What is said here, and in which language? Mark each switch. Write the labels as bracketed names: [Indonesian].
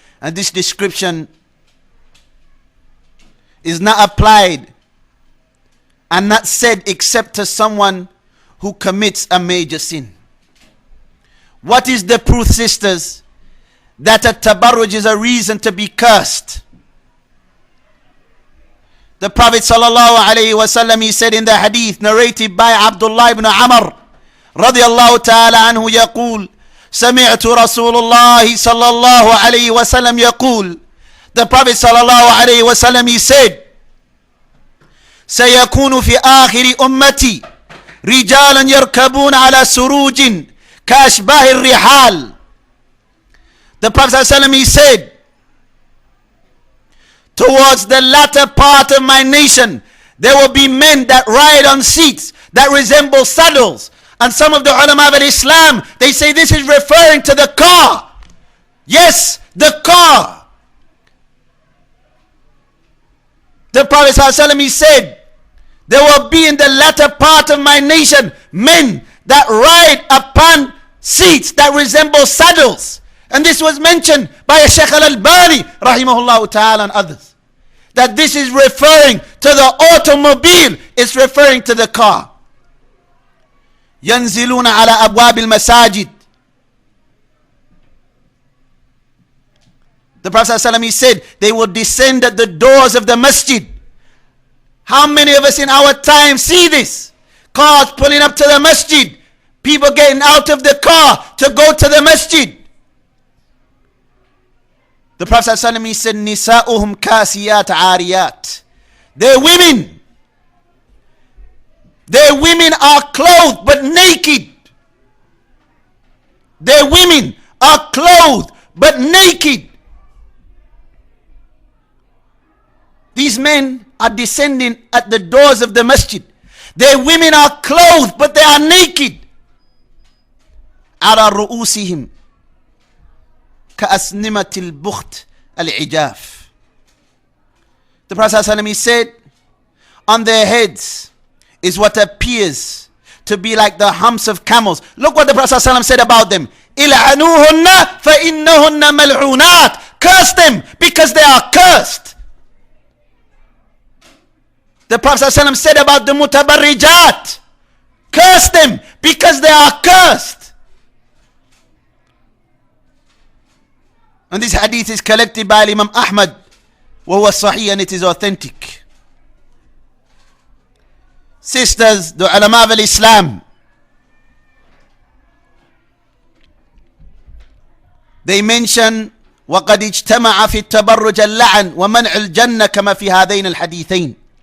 [English] And this description is not applied and not said except to someone who commits a major sin. What is the proof, sisters, that a tabarruj is a reason to be cursed? The Prophet sallallahu alayhi wasallam, he said in the hadith narrated by Abdullah ibn Amr [Arabic] رضي الله تعالى عنه يقول سمعت رسول الله صلى الله عليه وسلم يقول, [English] the Prophet [Arabic] صلى الله عليه وسلم, [English] he said, [Arabic] سيكون في آخر أمتي رجالا يركبون على سروج كأشباه الرحال. [English] The Prophet صلى الله عليه وسلم, he said, towards the latter part of my nation there will be men that ride on seats that resemble saddles. And some of the ulama of Islam, they say this is referring to the car. Yes, the car. The Prophet ﷺ, he said, there will be in the latter part of my nation men that ride upon seats that resemble saddles. And this was mentioned by Shaykh al-Albani rahimahullah ta'ala and others, that this is referring to the automobile, it's referring to the car. [Arabic] ينزلون على أبواب المساجد. [English] The Prophet ﷺ, he said, they will descend at the doors of the masjid. How many of us in our time see this? Cars pulling up to the masjid, people getting out of the car to go to the masjid. The Prophet ﷺ, he said, [Arabic] نساؤهم كاسيات عاريات. [English] They're women. Their women are clothed but naked. Their women are clothed but naked. These men are descending at the doors of the masjid. Their women are clothed but they are naked. [Arabic] على رؤوسهم كأسنمة البخت العجاف. [English] The Prophet ﷺ, he said, on their heads is what appears to be like the humps of camels. Look what the Prophet ﷺ said about them. [Arabic] إِلْعَنُوهُنَّ فَإِنَّهُنَّ مَلْعُونَاتٍ. [English] Curse them because they are cursed. The Prophet ﷺ said about the mutabarrijat, curse them because they are cursed. And this hadith is collected by Imam Ahmad, [Arabic] وهو صحيح, [English] and it is authentic. Sisters, the ulama of Islam, they mention [Arabic] وقد اجتمع في التبرج اللعن ومنع الجنة كما في هذين الحديثين.